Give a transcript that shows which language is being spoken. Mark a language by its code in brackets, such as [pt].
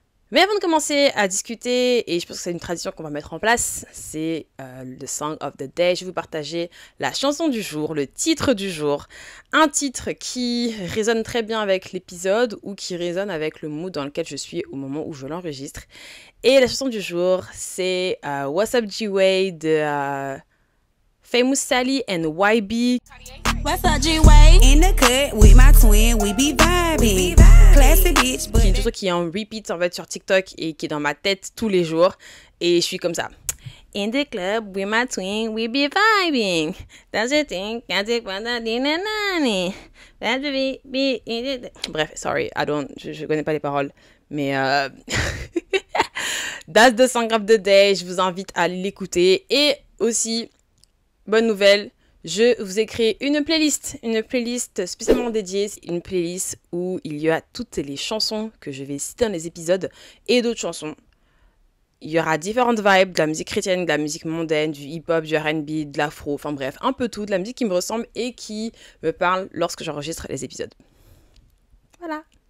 [fr] Mais avant de commencer à discuter, et je pense que c'est une tradition qu'on va mettre en place, c'est le Song of the Day. Je vais vous partager la chanson du jour, le titre du jour. Un titre qui résonne très bien avec l'épisode ou qui résonne avec le mood dans lequel je suis au moment où je l'enregistre. Et la chanson du jour, c'est What's Up G-Way de Famous Sally and YB. [en] What's up, G-Way? In the cut with my twin, we be vibing. Classy bitch, but... [fr] Qui est une chanson qui est en repeat en fait sur TikTok et qui est dans ma tête tous les jours. Et je suis comme ça. [en] In the club with my twin, we be vibing. That's the thing, can't take one that in a nanny. [fr] Bref, [en] sorry, [fr] je connais pas les paroles. [en] Mais that's the song of the day. [fr] Je vous invite à l'écouter. Et aussi, bonne nouvelle, je vous ai créé une playlist spécialement dédiée, une playlist où il y a toutes les chansons que je vais citer dans les épisodes et d'autres chansons. Il y aura différentes vibes, de la musique chrétienne, de la musique mondaine, du hip-hop, du R&B, de l'afro, enfin bref, un peu tout, de la musique qui me ressemble et qui me parle lorsque j'enregistre les épisodes. Voilà.